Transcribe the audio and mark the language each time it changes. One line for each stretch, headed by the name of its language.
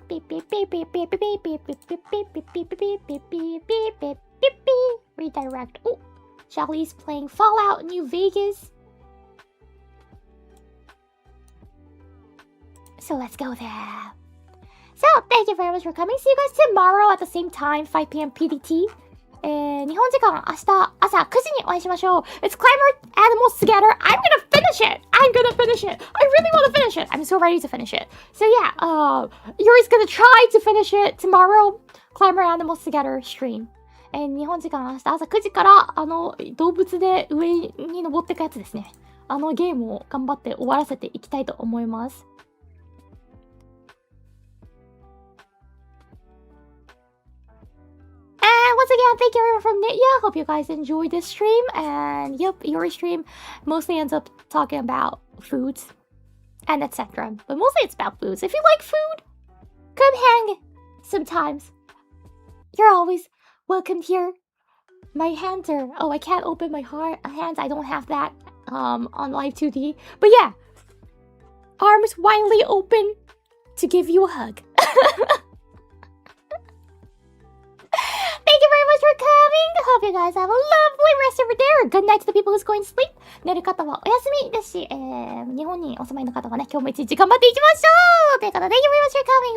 English: Beep beep beep beep beep beep beep beep beep beep beep beep beep beep beep beep beep beep beep beep. Redirect. Oh, Charlie's playing Fallout New Vegas. So let's go there. So, thank you very much for coming. See you guys tomorrow at the same time, 5 p.m. PDT.
Japanese: 日本時間明日朝9時にお会いしましょう.
English: It's Climber Animals Together. I'm gonna finish it. I really want to finish it. I'm so ready to finish it. So yeah, Yuri's gonna try to finish it tomorrow. Climber Animals Together stream.
Japanese: 日本時間明日朝9時から動物で上に登っていくやつですね。ゲームを頑張って終わらせていきたいと思います。
English: And once again, thank you everyone from Nitya. Hope you guys enjoyed this stream. And yep, your stream mostly ends up talking about foods and etc. But mostly it's about foods. If you like food, come hang sometimes. You're always welcome here. My hands are... Oh, I can't open my hands. I don't have that on Live 2D. But yeah, arms widely open to give you a hug. Thank you very much for coming. Hope you guys have a lovely rest of your day. Or good night to the people who's going to sleep.
Japanese: 寝る方はお休みですし、日本にお住まいの方はね、今日も一日頑張っていきましょうということで、
English: Thank you very much for coming.